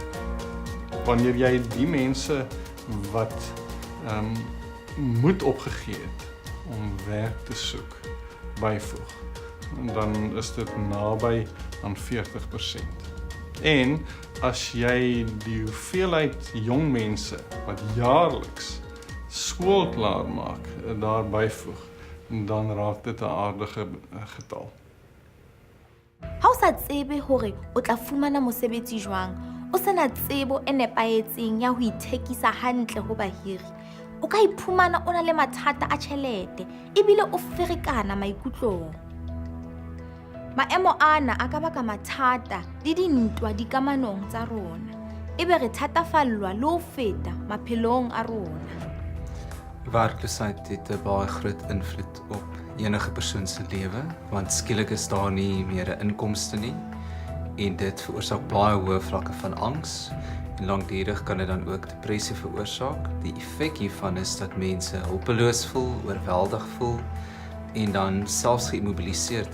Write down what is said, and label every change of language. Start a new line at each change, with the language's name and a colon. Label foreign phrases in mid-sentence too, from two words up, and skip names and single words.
Afrikaans: Wanneer jy die mense wat moed opgegee het om werk te soek, byvoeg, dan is dit naby aan 40%. En as jy die hoeveelheid jong mense wat jaarliks skool klaar maak, daar byvoeg, dan raak dit 'n aardige getal.
Southern Sotho: Ha o sa tsebe hore o tla fumana mosebetsi jwang, o sena tsebo e nepahetseng ya ho ithekisa hantle ho bahiri, o ka iphumana o na le mathata a tjhelete ebile o ferekana maikutlong. Maemo ana a ka baka mathata le dintwa dikamanong tsa rona, ebe re thatafallwa le ho feta maphelong a rona.
Afrikaans: Werkloosheid het 'n baie groot invloed op enige persoon se lewe, want skielik is daar nie meer 'n inkomste nie en dit veroorsaak baie hoë vlakke van angs en lankdurig kan dit dan ook depressie veroorsaak. Die effek hiervan is dat mense hulpeloos voel, oorweldig voel en dan selfs geïmmobiliseerd.